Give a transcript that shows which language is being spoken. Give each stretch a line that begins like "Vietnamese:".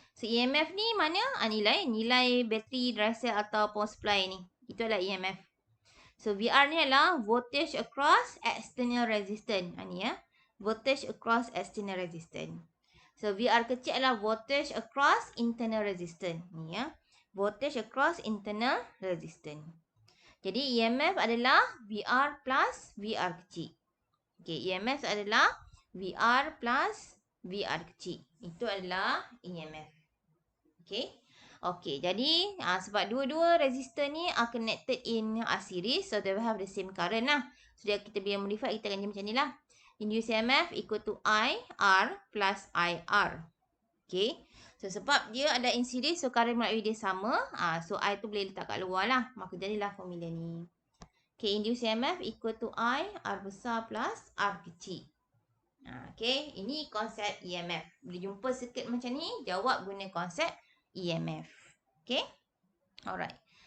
Malay: So, EMF ni mana? Nilai bateri, dry cell atau power supply ni. Itu adalah EMF.
English: So,
Malay: VR ni adalah
English: voltage across external resistance.
Malay: Ni ya.
English: Voltage across external resistance. So, VR
Malay: kecil adalah
English: voltage across internal resistance.
Malay: Ni ya.
English: voltage across internal resistance.
Malay: Jadi EMF adalah VR plus VR kecil. Okey, EMF adalah VR plus VR kecil. Itu adalah EMF. Okey.
English: Okey,
Malay: jadi sebab dua-dua resistor ni
English: are connected in series, so they will have the same current lah.
Malay: So kita bila modify, kita akan macam ni lah.
English: Induced EMF equal to IR plus IR.
Malay: Okey. So sebab dia ada
English: in series, so current
Malay: melalui dia sama. So I tu boleh letak kat luar lah. Maka jadilah formula ni. Okey,
English: induced EMF equal to I,
Malay: R besar plus R kecil. Okey, ini konsep EMF. Bila jumpa circuit macam ni, jawab guna konsep EMF. Okay. Alright.